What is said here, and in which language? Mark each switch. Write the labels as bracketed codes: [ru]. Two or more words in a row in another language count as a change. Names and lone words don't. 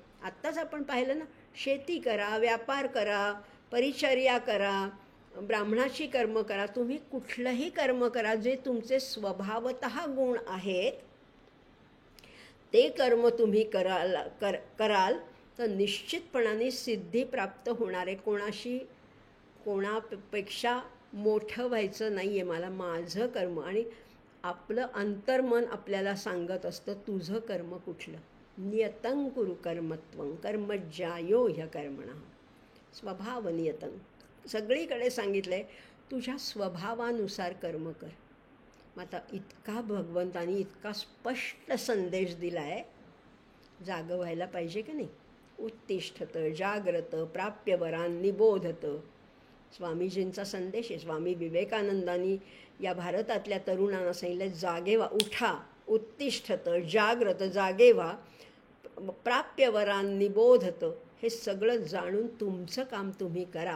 [mr] आत्ताच आपण पाहिलं ना, शेती करा, व्यापार करा, परिचर्या करा, ब्राह्मणाची कर्म करा, तुम्ही कुठलंही कर्म करा जे तुमचे स्वभावतः गुण आहेत ते कर्म तुम्ही कराल तर निश्चितपणाने सिद्धी प्राप्त होणार आहे. कोणापेक्षा मोठं व्हायचं नाही आहे मला. माझं कर्म आणि आपलं अंतर्मन आपल्याला सांगत असतं तुझं कर्म कुठलं. [sa] नियतं कुरु कर्मत्वं कर्मज्यायो ह्यकर्मणः स्वभाव नियतं. [mr] सगळीकडे सांगितलं आहे तुझ्या स्वभावानुसार कर्म कर. मग आता इतका भगवंतानी इतका स्पष्ट संदेश दिला आहे, जागं व्हायला पाहिजे की नाही. [sa] उत्तिष्ठत जाग्रत प्राप्यवरान निबोधत, [mr] स्वामीजींचा संदेश आहे. स्वामी विवेकानंदांनी या भारतातल्या तरुणांना सांगितलं जागे व्हा, उठा, [sa] उत्तिष्ठत जाग्रत, [mr] जागे व्हा, [sa] प्राप्यवरान निबोधत. [mr] हे सगळं जाणून तुमचं काम तुम्ही करा.